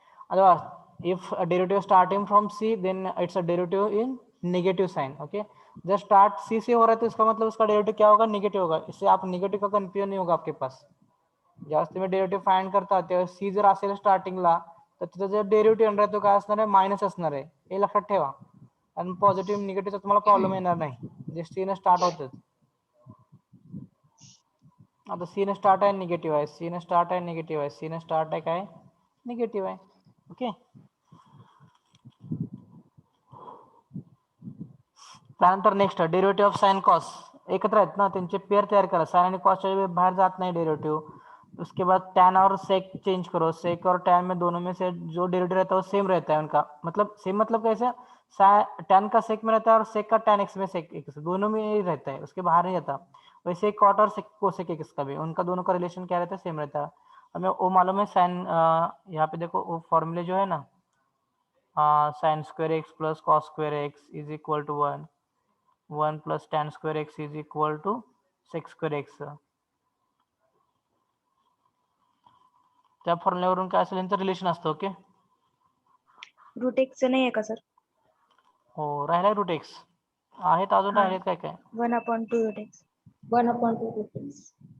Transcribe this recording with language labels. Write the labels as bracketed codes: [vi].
[en] Otherwise if a derivative starting from c then it's a derivative in negative sign. [hi] okay, जब start सी से हो रहा है तो इसका मतलब उसका डेरिवेटिव क्या होगा निगेटिव होगा. इससे आप निगेटिव का कन्फ्युजन नाही होगा आपके पास. [mr] जेव्हा तुम्ही डेरिवेटिव फाइंड करता तेव्हा सी जर असेल स्टार्टिंगला तर तिथं जर डेरिवेटिव येणार आहे तो काय असणार आहे मायनस असणार आहे. हे लक्षात ठेवा. आणि पॉझिटिव्ह निगेटिव्हचा तुम्हाला प्रॉब्लेम येणार नाही. जे सी ने स्टार्ट होतं आता सी ने स्टार्ट आहे निगेटिव्ह आहे सी ने स्टार्ट आहे निगेटिव्ह आहे सी ने स्टार्ट आहे काय निगेटिव्ह आहे. ओके. त्यानंतर next derivative of sine cos एकत्र आहेत ना त्यांचे पेयर तयार करा. साइन आणि कॉसच्या बाहेर जात नहीं डेरिवेटिव. [hi] उसके बाद tan और sec चेंज करो. sec और tan में दोनों में से जो डेरिवेटिव रहता है वो सेम रहता है उनका. मतलब सेम मतलब कैसे tan का sec में रहता है और sec का tan x में sec x दोनों में ही रहता है उसके बाहर नहीं रहता. वैसे cot और cosec x का भी उनका दोनों का रिलेशन क्या रहता है सेम रहता है. हमें वो मालूम है साइन यहाँ पे देखो वो फॉर्मूले जो है ना sine square x plus cos square x is equal to 1 1 plus tan square x is equal to sec square x [mr] त्या फॉर्म्युल्यावरून काय असेल यांचं रिलेशन असतं. ओके, रूट एक्स नाही आहे का सर? हो राहिलाय रूट एक्स आहेत, अजून हा. राहिलेत काय काय. [en] 1/2 root x. 1/2 root x.